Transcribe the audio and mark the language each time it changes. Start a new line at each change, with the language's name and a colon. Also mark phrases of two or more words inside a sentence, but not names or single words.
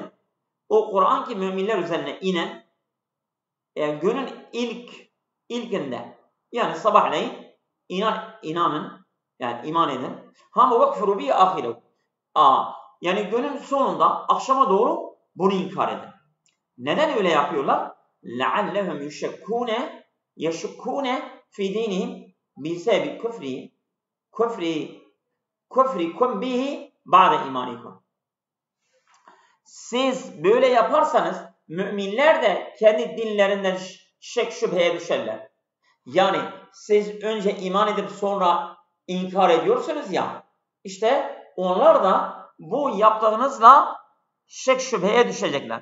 Turkish: O Kur'an ki müminler üzerine inen günün ilkinde yani sabahleyin inanın yani iman edin.
Arabic: Ama واكفروا بآخره.
Turkish: Yani günün sonunda akşama doğru bunu inkar edin. Neden öyle yapıyorlar?
Arabic: لَعَلَّهُمْ يَشُكُّونَ فِي دِينِهِمْ بِسَبِبِ كُفْرِكُمْ بِهِ بَعْدَ اِمَانِكُمْ.
Turkish: Siz böyle yaparsanız müminler de kendi dinlerinden şek şüpheye düşerler. Yani siz önce iman edip sonra inkar ediyorsunuz ya, işte onlar da bu yaptığınızla şek şüpheye düşecekler.